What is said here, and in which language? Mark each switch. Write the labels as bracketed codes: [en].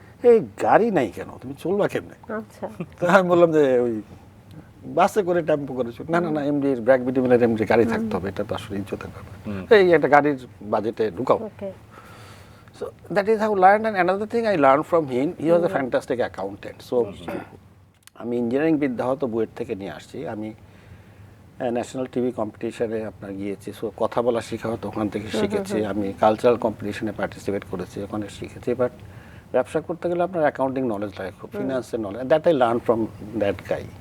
[bn] এই গাড়ি নাই কেন, তুমি চলবা কেমনে? তো আমি বললাম যে ওই বাসে করে, টেম্পো করে। না না না, এমডির ব্র্যাক বিডিমেলের এমডি গাড়ি থাকতে হবে, এটা তো আসলে ইজ্জতের ব্যাপার, এই একটা গাড়ির বাজেটে ঢুকাও। [en] So that is how I learned, and another thing I learned from him, he was a fantastic accountant. [bn] So আমি ইঞ্জিনিয়ারিং বিদ্যা হয়তো বুয়েট থেকে নিয়ে আসছি, আমি ন্যাশনাল টিভি কম্পিটিশনে আপনার গিয়েছি, সো কথা বলা শেখা হতো ওখান থেকে শিখেছি, আমি কালচারাল কম্পিটিশনে পার্টিসিপেট করেছি, ওখানে শিখেছি। বাট ব্যবসা করতে গেলে আপনার অ্যাকাউন্টিং নলেজ লাগে, খুব ফিনান্সের knowledge, [en] That I learn from that guy.